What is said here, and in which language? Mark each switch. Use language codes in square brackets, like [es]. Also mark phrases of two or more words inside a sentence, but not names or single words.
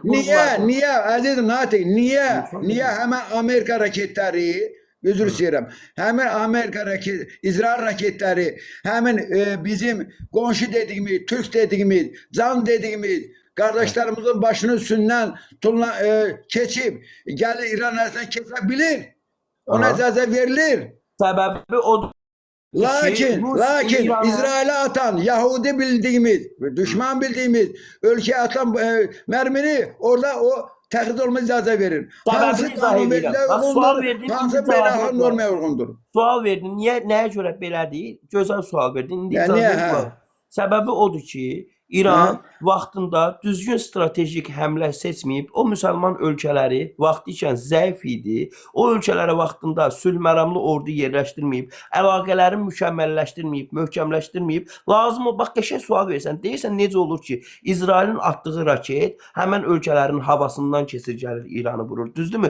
[az] Niyə, əzizim Natiq, niyə həmən Amerika raketləri, üzr istəyirəm, həmin Amerika İsrail raketləri, həmin bizim qonşu dediyimiz, türk dediyimiz, can dediyimiz, qardaşlarımızın başının üstündən keçib, gəlir İran arasından keçə bilir, ona icazə verilir. Səbəbi odur. [tr] Lakin İsrail'e atan Yahudi bildiğimiz, düşman bildiğimiz ülkeye atan mermini orada [az] o təxrid olma icazə verir. Hansı qanun verilirlər, hansı beynəlxalq normaya uyğundur? Sual verdin, nəyə görə belədir? Gözəl sual verdin. İndi icazə ver. Səbəbi odur ki, İran vaxtında düzgün stratejik həmlə seçməyib, o müsəlman ölkələri vaxtı ikən zəif idi, o ölkələrə vaxtında sülhməramlı ordu yerləşdirməyib, əlaqələrini mükəmməlləşdirməyib, möhkəmləşdirməyib, lazım o, bax qəşəng sual versən, deyirsən necə olur ki, İsrailin atdığı raket həmən ölkələrin havasından keçir gəlir İranı vurur, düzdürmü?